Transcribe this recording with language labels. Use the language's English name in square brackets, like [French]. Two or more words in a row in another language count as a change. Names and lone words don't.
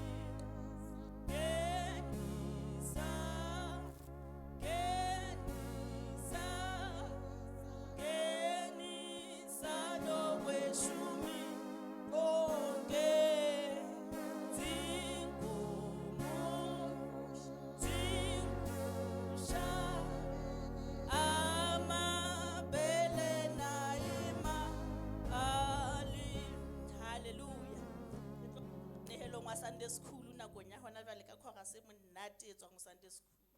[Zulu] Genisa, genisa, genisa lokweshumi wonke zinkusha amabele naimali. Hallelujah. [Southern Sotho] Nehelong wa [English] Sunday school [Southern Sotho] nakong ya hona jwale ka chorus e monate e tswang ho [English] Sunday school.